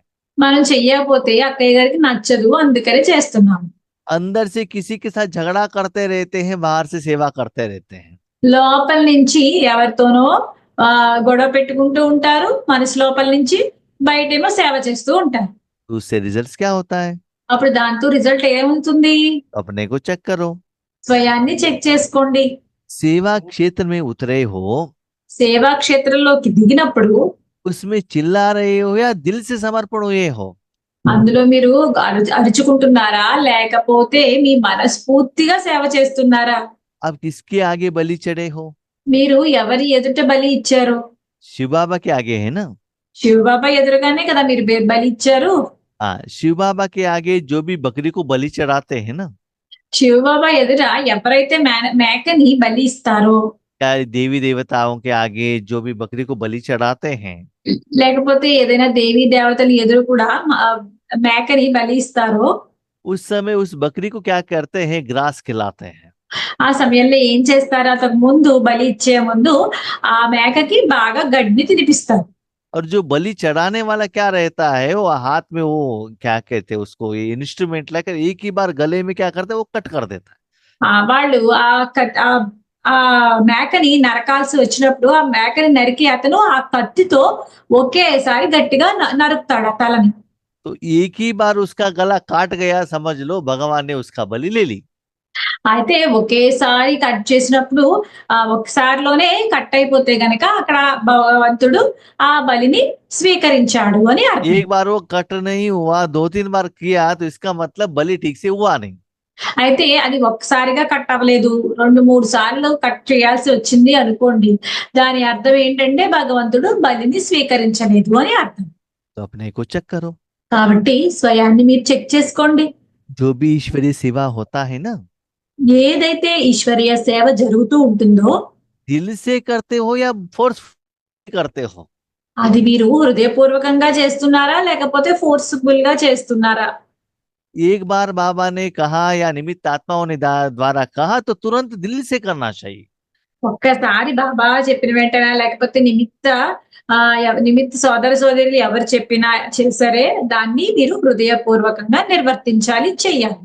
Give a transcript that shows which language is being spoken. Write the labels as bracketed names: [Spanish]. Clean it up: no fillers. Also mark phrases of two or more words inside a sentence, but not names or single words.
[Telugu] మనం చెయ్యకపోతే అక్కయ్య గారికి నచ్చదు అందుకనే చేస్తున్నాము. [Hindi] अंदर से किसी के साथ झगड़ा करते रहते हैं, बाहर से सेवा करते रहते हैं। [Telugu] లోపల నుంచి ఎవరితోనో గొడవ పెట్టుకుంటూ ఉంటారు. మనసు లోపల నుంచి బయటేమో సేవ చేస్తూ ఉంటారు. [Hindi] तो उससे रिजल्ट क्या होता है? [Telugu] అప్పుడు దాంతో రిజల్ట్ ఏముంటుంది? [Hindi] अपने को चेक करो। [Telugu] స్వయాన్ని చెక్ చేసుకోండి. [Hindi] सेवा क्षेत्र में उतरे हो, [Telugu] సేవా క్షేత్రంలోకి దిగినప్పుడు [Hindi] उसमें चिल्ला रहे हो या दिल से समर्पण हुए हो? [Telugu] అందులో మీరు అరుచుకుంటున్నారా లేకపోతే మీ మనస్ఫూర్తిగా సేవ చేస్తున్నారా? [Hindi] अब किसके आगे बलि चढ़े हो? [Telugu] మీరు ఎవరి ఎదుట బలి ఇచ్చారు? [Hindi] शिव बाबा के आगे है ना। [Telugu] శివబాబా ఎదురుగానే కదా మీరు బలి ఇచ్చారు. [Hindi] हाँ, शिव बाबा के आगे जो भी बकरी को बलि चढ़ाते हैं ना, [Telugu] శివబాబా ఎదుట ఎవరైతే మేకని బలి ఇస్తారో [Hindi] या देवी देवताओं के आगे जो भी बकरी को बलि चढ़ाते हैं, [Telugu] లేకపోతే ఏదైనా దేవీ దేవతల ఎదురు కూడా మేకని బలి ఇస్తారో [Hindi] उस समय उस बकरी को क्या करते हैं? ग्रास खिलाते हैं। [Telugu] ఆ సమయంలో ఏం చేస్తారు? అంతకు ముందు బలి ఇచ్చే ముందు ఆ మేకకి బాగా గడ్డిని తినిపిస్తారు. [Hindi] और जो बलि चढ़ाने वाला क्या रहता है, वो हाथ में वो क्या कहते हैं उसको, ये इंस्ट्रूमेंट लेकर एक ही बार गले में क्या करते हैं, वो कट कर देता है। [Telugu] వాళ్ళు ఆ మేకని నరకాల్సి వచ్చినప్పుడు ఆ మేకని నరికి అతను ఆ కత్తితో ఒకేసారి గట్టిగా నరుకుతాడు ఆ తలని. [Hindi] तो एक ही बार उसका गला काट गया, समझ लो भगवान ने उसका बलि ले ली। [Telugu] అయితే ఒకేసారి కట్ చేసినప్పుడు ఒకసారిలోనే కట్ అయిపోతే గనక అక్కడ భగవంతుడు ఆ బలిని స్వీకరించాడు అని అర్థం. [Hindi] एक बार वो कट नहीं हुआ, 2-3 बार किया, तो इसका मतलब बलि ठीक से हुआ नहीं। [Telugu] అయితే అది ఒక్కసారిగా కట్ అవ్వలేదు, 2-3 సార్లు కట్ చేయాల్సి వచ్చింది అనుకోండి, దాని అర్థం ఏంటంటే భగవంతుడు బలిని స్వీకరించలేదు అని అర్థం. [Hindi] तो अपने को चेक करो। [Telugu] కాబట్టి స్వయాన్ని మీరు చెక్ చేసుకోండి. [Hindi] जो भी ईश्वरीय सेवा होता है ना, [Telugu] ఏదైతే ఈశ్వరీయ సేవ జరుగుతూ ఉంటుందో [Hindi] दिल से करते हो या फोर्स करते हो? [Telugu] అది మీరు హృదయపూర్వకంగా చేస్తున్నారా లేకపోతే ఫోర్స్ఫుల్ గా చేస్తున్నారా? [Hindi] एक बार बाबा ने कहा या निमित्त आत्माओं ने द्वारा कहा तो तुरंत दिल से करना चाहिए। [Telugu] ఒక్కసారి బాబా చెప్పిన వెంటనే లేకపోతే నిమిత్త సోదర సోదరులు ఎవరు చెప్పినా సరే దాన్ని మీరు హృదయపూర్వకంగా నిర్వర్తించాలి, చెయ్యాలి.